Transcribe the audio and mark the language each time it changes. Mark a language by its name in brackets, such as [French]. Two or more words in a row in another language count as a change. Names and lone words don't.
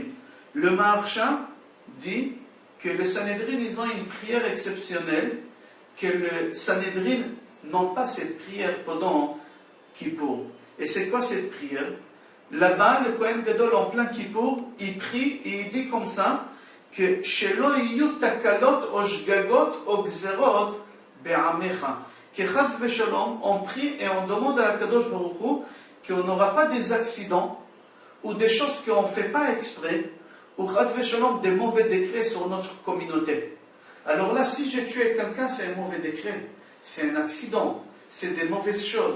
[French] Le Maharsha dit que le Sanhédrin, ils ont une prière exceptionnelle, que le Sanhédrin n'ont pas cette prière pendant Kippour. Et c'est quoi cette prière? Là-bas, le [Hebrew] כהן גדול [French] en plein Kippour, il prie et il dit comme ça que [Hebrew] שלא יהיו תקלות או שגגות או גזרות בעמך. [French] Que [Hebrew] חס ושלום, [French] on prie et on demande à [Hebrew] קדוש ברוך הוא [French] qu'on n'aura pas des accidents ou des choses qu'on ne fait pas exprès ou [Hebrew] חס ושלום [French] des mauvais décrets sur notre communauté. Alors là, si j'ai tué quelqu'un, c'est un mauvais décret, c'est un accident, c'est des mauvaises choses.